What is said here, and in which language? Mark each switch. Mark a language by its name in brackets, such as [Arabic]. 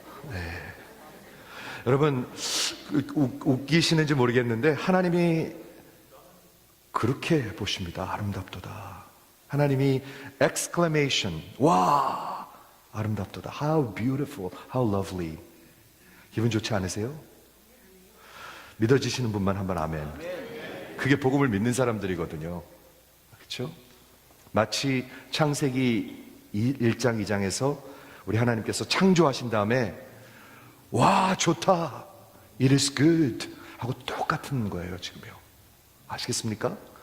[Korean] 네. 여러분, 웃기시는지 모르겠는데 하나님이 그렇게 보십니다. 아름답도다. 하나님이 exclamation, 와, 아름답도다. [English] How beautiful, how lovely. [Korean] 기분 좋지 않으세요? 믿어지시는 분만 한번 아멘. 그게 복음을 믿는 사람들이거든요. 그렇죠? 마치 창세기 1장 2장에서 우리 하나님께서 창조하신 다음에 와, 좋다, [English] it is good [Korean] 하고 똑같은 거예요. 지금요. 아시겠습니까?